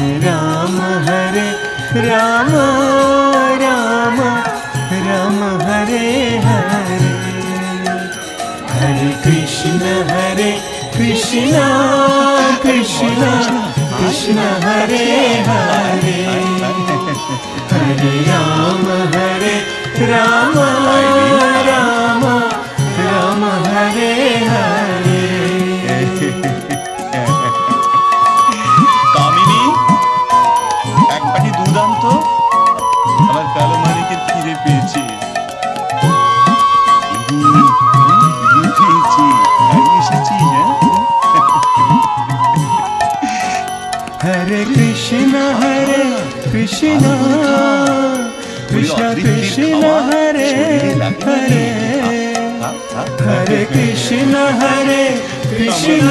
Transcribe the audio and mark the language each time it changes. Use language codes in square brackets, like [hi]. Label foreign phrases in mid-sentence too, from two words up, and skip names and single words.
[sa] Rama Rama Rama Rama Hare Hare Hare Krishna Krishna Krishna Hare Hare Hare Rama Rama Rama Rama Hare Hare [bn] কামিনী, এক বাটি দুধ আনতো, আমার কালো মানিকের খিদে পেয়েছে। পেয়েছি, আমি এসেছি। [sa] Hare Krishna Krishna Krishna Hare Hare Hare Krishna Krishna